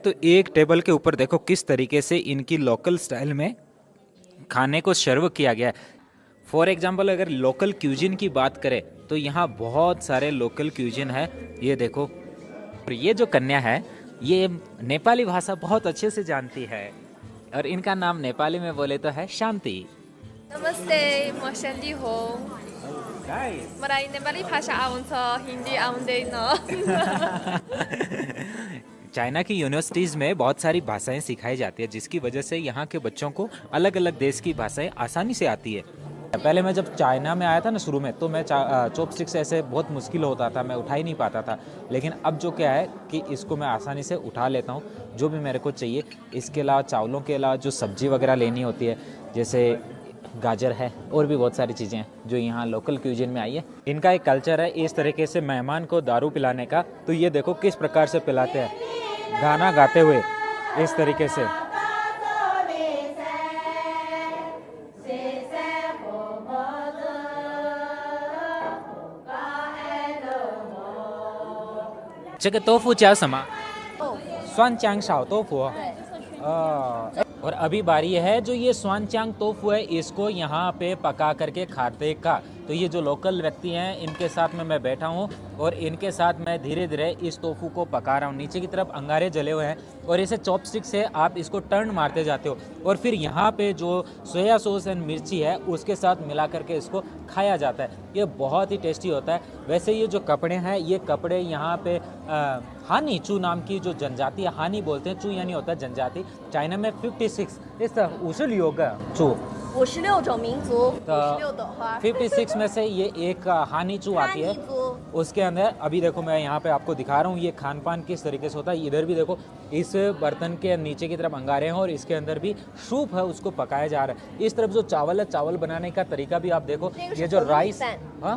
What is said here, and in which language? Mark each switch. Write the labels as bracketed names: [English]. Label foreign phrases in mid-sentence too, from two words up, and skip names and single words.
[Hindi] तो एक टेबल के ऊपर देखो किस तरीके से इनकी [English] local style [Hindi] में खाने को सर्व किया गया है। [English] for example [Hindi] अगर [English] local cuisine [Hindi] की बात करें तो यहाँ बहुत सारे [English] local cuisine [Hindi] है। ये देखो, और ये जो कन्या है ये नेपाली भाषा बहुत अच्छे से जानती है और इनका नाम नेपाली में बोले तो है शान्ति। [Nepali] नमस्ते, म शान्ति हो। मलाई नेपाली भाषा आउँछ, हिन्दी आउँदैन। [Hindi] चाइना की यूनिवर्सिटीज़ में बहुत सारी भाषाएं सिखाई जाती है जिसकी वजह से यहाँ के बच्चों को अलग अलग देश की भाषाएं आसानी से आती है। पहले मैं जब चाइना में आया था ना शुरू में तो मैं चॉपस्टिक से ऐसे बहुत मुश्किल होता था, मैं उठा ही नहीं पाता था। लेकिन अब जो क्या है कि इसको मैं आसानी से उठा लेता हूँ जो भी मेरे को चाहिए। इसके अलावा चावलों के अलावा जो सब्जी वगैरह लेनी होती है जैसे गाजर है और भी बहुत सारी चीज़ें हैं जो यहाँ [English] local cuisine [Hindi] में आई है। इनका एक कल्चर है इस तरीके से मेहमान को दारू पिलाने का। तो ये देखो किस प्रकार से पिलाते हैं, गाना गाते हुए इस तरीके से। [Chinese] 这个豆腐叫什么？酸酱小豆腐。 [Hindi] और अभी बारी है जो ये स्वानचांग तोफू है इसको यहाँ पे पका करके खाते का। तो ये जो लोकल व्यक्ति हैं इनके साथ में मैं बैठा हूँ और इनके साथ मैं धीरे धीरे इस तोफू को पका रहा हूँ। नीचे की तरफ अंगारे जले हुए हैं और इसे चॉपस्टिक से आप इसको टर्न मारते जाते हो और फिर यहाँ पे जो [English] soya sauce and [Hindi] मिर्ची है उसके साथ मिला करके इसको खाया जाता है। ये बहुत ही टेस्टी होता है। वैसे ये जो कपड़े हैं ये कपड़े यहाँ पे हानी चू नाम की जो जनजाति है, हानी बोलते हैं, चू यानी होता है जनजाति। चाइना में 56 इस 56 个猪 [Chinese] 56种民族，56朵花。 [Hindi] 56 में से ये एक हानी चू आती है। [Chinese] 哈尼族 [Hindi] उसके अंदर अभी देखो मैं यहाँ पे आपको दिखा रहा हूँ ये खान पान किस तरीके से होता है। इधर भी देखो इस बर्तन के नीचे की तरफ अंगारे हैं और इसके अंदर भी सूप है, उसको पकाया जा रहा है। इस तरफ जो चावल है, चावल बनाने का तरीका भी आप देखो, ये जो राइस, हाँ